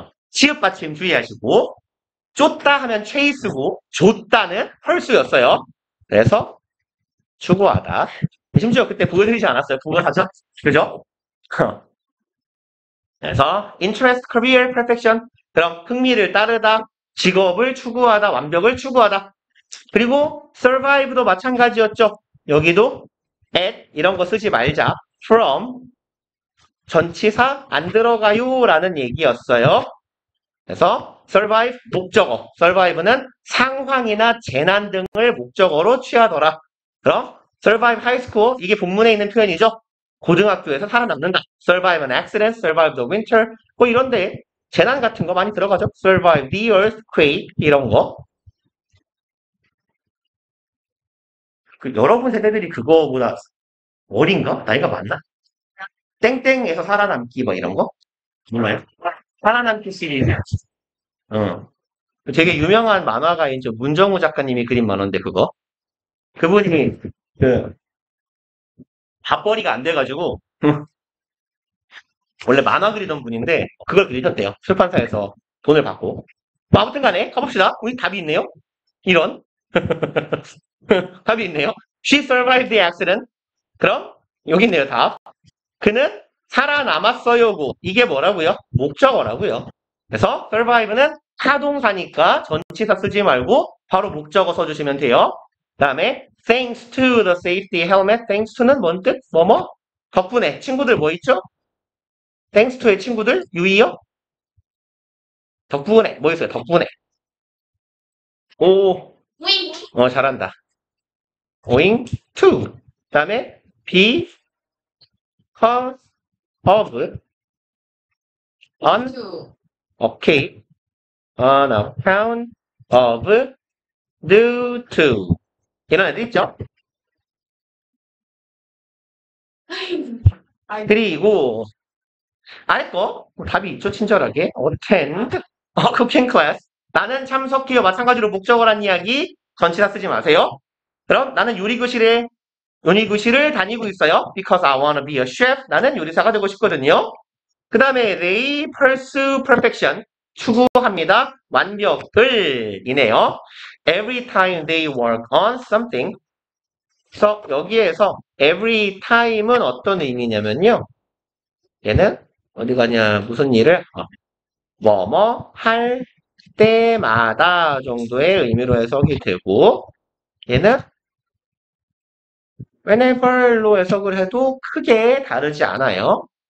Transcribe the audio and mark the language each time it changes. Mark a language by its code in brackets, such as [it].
[ko] 치읓 받침 주의하시고 쫓다 하면 chase고 줬다는 pursue였어요. 그래서 추구하다. 심지어 그때 보여드리지 않았어요. 부분하죠? 그죠? [en] 그래서 interest, career, perfection. [ko] 그럼 흥미를 따르다, 직업을 추구하다, 완벽을 추구하다. 그리고 survive도 마찬가지였죠. 여기도 at 이런 거 쓰지 말자. from 전치사 안 들어가요 라는 얘기였어요. 그래서 survive 목적어. survive는 상황이나 재난 등을 목적어로 취하더라. 그럼 [en] survive high school [ko] 이게 본문에 있는 표현이죠. 고등학교에서 살아남는다. [en] survive an accident, survive the winter [ko] 뭐 이런데 재난 같은 거 많이 들어가죠. [en] survive the earthquake 이런 거. [ko] 여러분 세대들이 그거보다 어린가? 나이가 많나? 땡땡에서 살아남기 뭐 이런 거? 몰라요? 살아남기 시리즈. 어. 되게 유명한 만화가인 저 문정우 작가님이 그린 만화인데 그거. 그분이 그 밥벌이가 안 돼가지고 원래 만화 그리던 분인데 그걸 그리셨대요. 출판사에서 돈을 받고. 뭐 아무튼 간에 가봅시다. 우리 답이 있네요. 이런 답이 있네요. [en] She survived the accident. [ko] 그럼 여기 있네요. 답. 그는 살아남았어요고. 이게 뭐라고요? 목적어라고요. 그래서 survive는 타동사니까 전치사 쓰지 말고 바로 목적어 써주시면 돼요. 그 다음에 [en] thanks to the safety helmet. [ko] thanks to는 뭔 뜻? 뭐뭐? 덕분에. 친구들 뭐 있죠? thanks to의 친구들? 유이요? 덕분에. 뭐 있어요? 덕분에. 오, 윙. 잘한다. owing to. 그 다음에 [en] because of on okay on account of due to [ko] 이런 애들 있죠? 그리고 아래 거 답이 있죠? 친절하게 [en] attend cooking class [ko] 나는 참석해요. 마찬가지로 목적어란 이야기 전치사 쓰지 마세요. 그럼 나는 요리교실을 다니고 있어요. [en] Because I wanna be a chef. [ko] 나는 요리사가 되고 싶거든요. 그 다음에 [en] they pursue perfection. [ko] 추구합니다. 완벽을 이네요. [en] Every time they work on something. [ko] 그래서 여기에서 every time은 어떤 의미냐면요. 얘는 어디 가냐 무슨 일을 뭐뭐 할 때마다 정도의 의미로 해석이 되고 얘는 whenever로 해석을 해도 크게 다르지 않아요.